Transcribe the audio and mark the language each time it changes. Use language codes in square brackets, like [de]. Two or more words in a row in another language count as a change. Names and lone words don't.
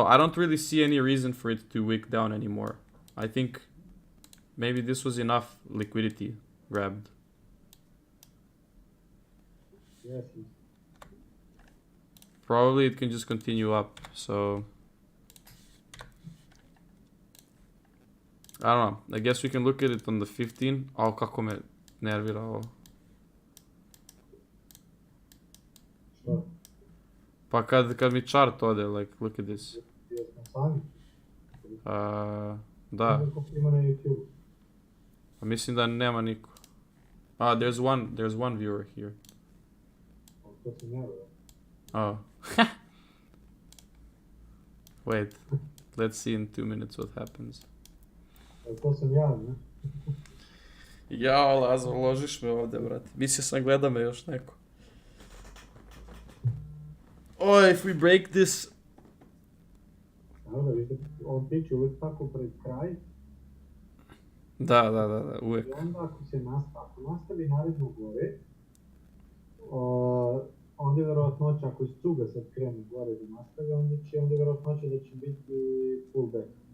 [en] I don't really see any reason for it to wick down anymore. I think maybe this was enough liquidity grabbed. Yes. Probably it can just continue up. So I don't know. I guess we can look at it on the 15. Ao, [bs] kako me nervira ovo. Što? Pa kad mi chart ode, [en] like, look at this. [bs] Jesmo sami? Da. Koliko ima na YouTube? Pa mislim da nema niko. [en] There's one viewer here. [bs] To sam ja, da. [en] Oh. Wait. Let's see in 2 minutes what happens. [bs] To sam ja, ne? Jao, Lazar, ložiš me ovdje, brate. Mislio sam gleda me još neko. [en] Oh, if we break this... [bs] Evo da, vidite, on tiče uvijek tako pred kraj. Da, uvijek. I onda ako nastavi naredno gore, onda je vjerovatnoća, ako iz cuga sad krene gore da nastavi, onda je vjerovatnoća da će biti pullback.